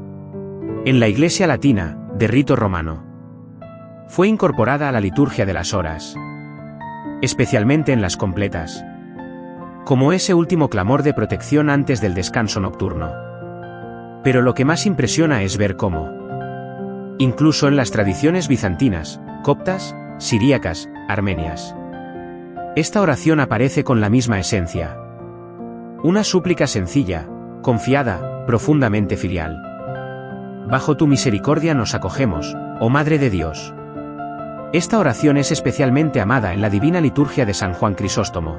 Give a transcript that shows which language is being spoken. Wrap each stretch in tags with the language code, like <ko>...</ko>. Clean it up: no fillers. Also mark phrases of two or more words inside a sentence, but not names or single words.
<es>En la Iglesia Latina, de rito romano, fue incorporada a la liturgia de las horas, especialmente en las completas, como ese último clamor de protección antes del descanso nocturno. Pero lo que más impresiona es ver cómo, incluso en las tradiciones bizantinas, coptas, siríacas, armenias, esta oración aparece con la misma esencia. Una súplica sencilla, confiada, profundamente filial. Bajo tu misericordia nos acogemos, oh Madre de Dios. Esta oración es especialmente amada en la divina liturgia de San Juan Crisóstomo.</es>